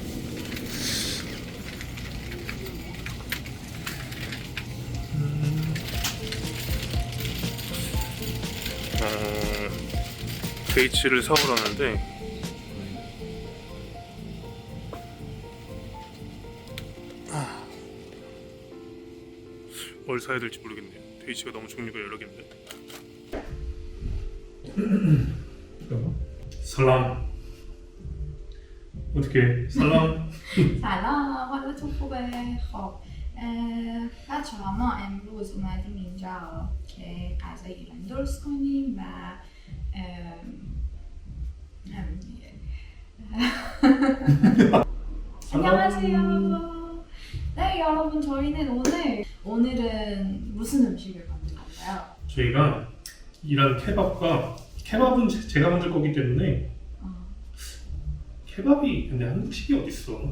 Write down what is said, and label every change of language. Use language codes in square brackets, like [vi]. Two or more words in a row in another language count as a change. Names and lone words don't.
[ko] 베이츠를 사오라는데 뭘 사야 될지 모르겠네요. 베이츠가 너무 종류가 여러 개인데. 살람. 어떻게 살람? [fa] سلام حالتون خوبه؟ خب بچه ها ما امروز اومدیم اینجا که غذای ایرانی درست کنیم و همین دیگه. [ko] 안녕하세요. 네 여러분 저희는 오늘은 무슨 음식을 만들 건가요? 저희가 이란 케밥은 제가 만들 거기 때문에 케밥이 근데 한국식이 어딨어?